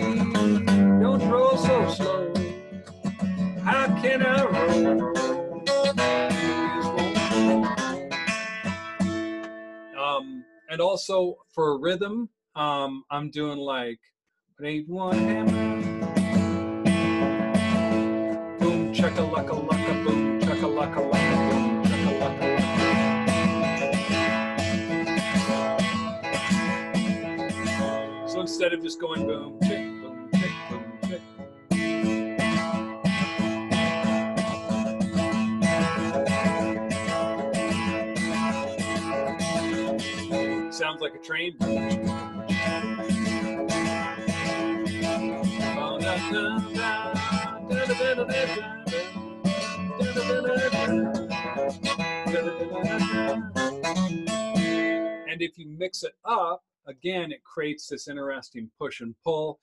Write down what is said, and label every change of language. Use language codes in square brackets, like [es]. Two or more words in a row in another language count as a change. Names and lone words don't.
[en] Don't roll so slow. How can I roll? And also for a rhythm, I'm doing like an 8-1 hammer. Boom, chaka-laka, laka, boom, chaka-laka, laka, boom, chaka-laka, laka. So instead of just going boom, chick, boom, chick, boom, chick. Sounds like a train. And if you mix it up, again, it creates this interesting push and pull.